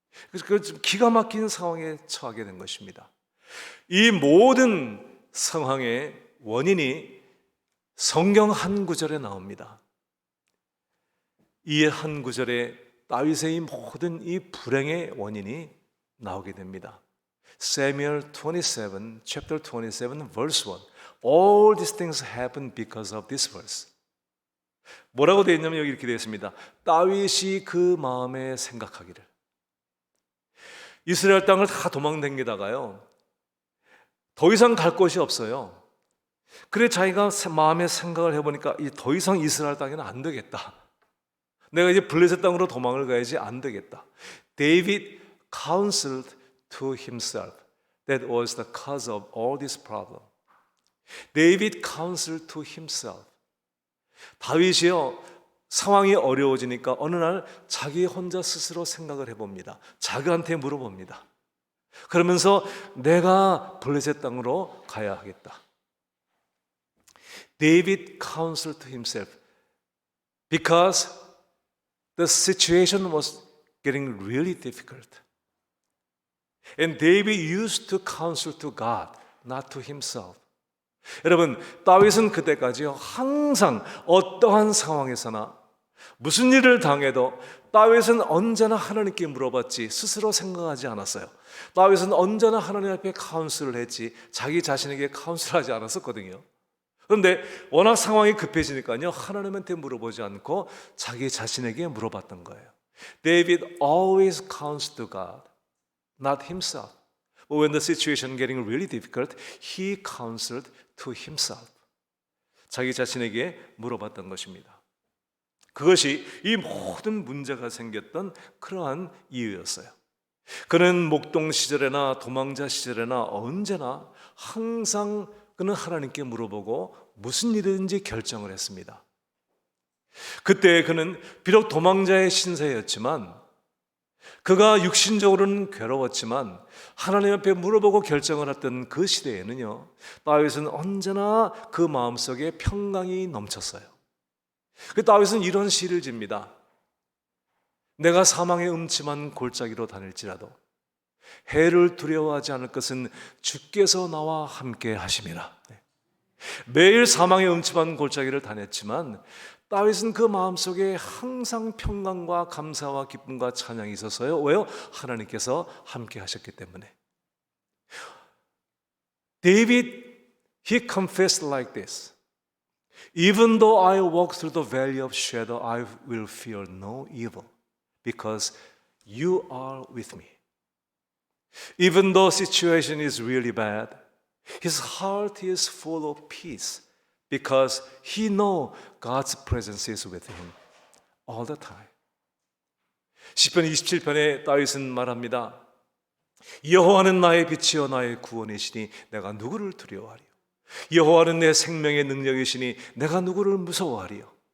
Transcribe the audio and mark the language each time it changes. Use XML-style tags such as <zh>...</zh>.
<ko>그래서 그 기가 막힌 상황에 처하게 된 것입니다. 이 모든 상황의 원인이 성경 한 구절에 나옵니다. 이 한 구절에 다윗의 이 모든 이 불행의 원인이 나오게 됩니다.</ko> <en>Samuel 27, chapter 27, verse 1. All these things happened because of this verse.</en> <ko>뭐라고 되어 있냐면 여기 이렇게 되어 있습니다. 다윗이 그 마음에 생각하기를. 이스라엘 땅을 다 도망다니다가요, 더 이상 갈 곳이 없어요. 그래 자기가 마음에 생각을 해보니까 더 이상 이스라엘 땅에는 안 되겠다. 내가 이제 블레셋 땅으로 도망을 가야지 안 되겠다.</ko> <en>David counseled to himself. That was the cause of all this problem. David counseled to himself.</en> <ko>다윗이요, 상황이 어려워지니까 어느 날 자기 혼자 스스로 생각을 해봅니다. 자기한테 물어봅니다. 그러면서 내가 블레셋 땅으로 가야 하겠다.</ko> <en>David counseled to himself because the situation was getting really difficult. And David used to counsel to God, not to himself.</en> <ko>여러분, 다윗은 그때까지요, 항상 어떠한 상황에서나 무슨 일을 당해도 다윗은 언제나 하나님께 물어봤지 스스로 생각하지 않았어요. 다윗은 언제나 하나님 앞에 카운슬을 했지 자기 자신에게 카운슬하지 않았었거든요. 그런데 워낙 상황이 급해지니까요, 하나님한테 물어보지 않고 자기 자신에게 물어봤던 거예요.</ko> <en>David always counseled to God, not himself. But when the situation getting really difficult, he counseled to himself.</en> <ko>자기 자신에게 물어봤던 것입니다. 그것이 이 모든 문제가 생겼던 그러한 이유였어요. 그는 목동 시절에나 도망자 시절에나 언제나 항상 그는 하나님께 물어보고 무슨 일이든지 결정을 했습니다. 그때 그는 비록 도망자의 신세였지만, 그가 육신적으로는 괴로웠지만 하나님 앞에 물어보고 결정을 했던 그 시대에는요, 다윗은 언제나 그 마음속에 평강이 넘쳤어요. 그 다윗은 이런 시를 집니다. 내가 사망의 음침한 골짜기로 다닐지라도 해를 두려워하지 않을 것은 주께서 나와 함께 하심이라. 매일 사망의 음침한 골짜기를 다녔지만 다윗은 그 마음속에 항상 평강과 감사와 기쁨과 찬양이 있었어요. 왜요? 하나님께서 함께 하셨기 때문에.</ko> <en>David, he confessed like this. Even though I walk through the valley of shadow, I will fear no evil, because you are with me. Even though situation is really bad, his heart is full of peace, because he know God's presence is with him all the time.</en> <ko>시편 27편에 다윗은 말합니다. 여호와는 나의 빛이요 나의 구원이시니 내가 누구를 두려워하리요. 여호와는 내 생명의 능력이시니 내가 누구를 무서워하리요.</ko>